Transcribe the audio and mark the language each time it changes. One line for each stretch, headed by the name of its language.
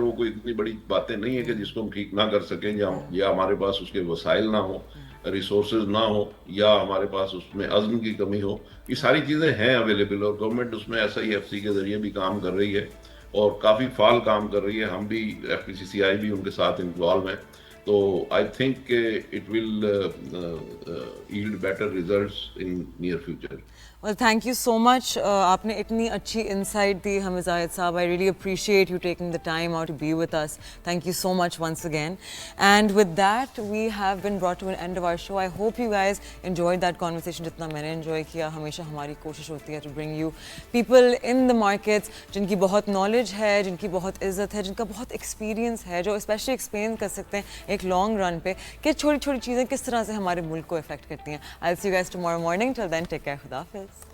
Urdu: اور وہ کوئی اتنی بڑی باتیں نہیں ہیں کہ جس کو ہم ٹھیک نہ کر سکیں، یا ہمارے پاس اس کے وسائل نہ ہوں، ریسورسز نہ ہو، یا ہمارے پاس اس میں عزم کی کمی ہو. یہ ساری چیزیں ہیں اویلیبل، اور گورنمنٹ اس میں SIFC کے ذریعے بھی کام کر رہی ہے اور کافی فعال کام کر رہی ہے. ہم بھی FPCCI بھی ان کے ساتھ انوالو ہیں.
English: تو I think it will yield better results in near future. Well, thank you so much.
Urdu: آپ نے اتنی اچھی انسائٹ دی ہمیں زاہد صاحب.
English: I really appreciate you taking the time out to be with us. Thank you so much once again. And with that, we have been brought to an end of our show. I hope you guys enjoyed that conversation
Urdu: جتنا میں نے
English: enjoy کیا.
Urdu: ہمیشہ ہماری کوشش ہوتی ہے
English: to bring you people in the markets
Urdu: جن کی بہت knowledge ہے، جن کی بہت عزت ہے، جن کا بہت experience ہے، جو especially explain کر سکتے ہیں ایک long run پہ کہ چھوٹی چھوٹی چیزیں کس طرح سے ہمارے ملک کو افیکٹ کرتی ہیں.
English: I'll see you guys tomorrow morning. Till then, take care.
Urdu: خدا حافظ.